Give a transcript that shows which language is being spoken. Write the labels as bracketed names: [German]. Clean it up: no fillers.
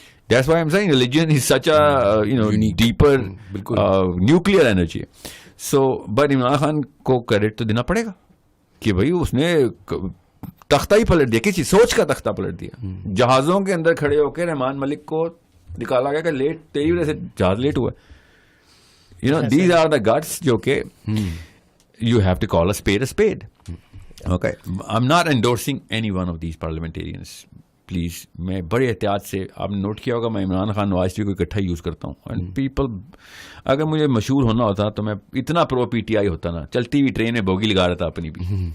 [English] That's why I'm saying religion is such a deeper nuclear energy. [Urdu] So but Imran Khan کو credit تو دینا پڑے گا کہ بھائی اس نے تختہ ہی پلٹ دیا, کسی سوچ کا تختہ پلٹ دیا. جہازوں کے اندر کھڑے ہو کے رحمان ملک کو نکالا گیا کہ لیٹ تیری وجہ سے جہاز لیٹ ہوا. [English] These are the guts [Urdu] جو کہ [English] you have to call a spade. Okay, I'm not endorsing any one of these parliamentarians. [Urdu] Please, میں بڑے احتیاط سے, آپ نے نوٹ کیا ہوگا میں عمران خان نواز شریف کو اکٹھا یوز کرتا ہوں. اینڈ پیپل, اگر مجھے مشہور ہونا ہوتا تو میں اتنا پرو پی ٹی آئی ہوتا نا, چلتی ہوئی ٹرین میں بوگی لگا رہا تھا اپنی بھی.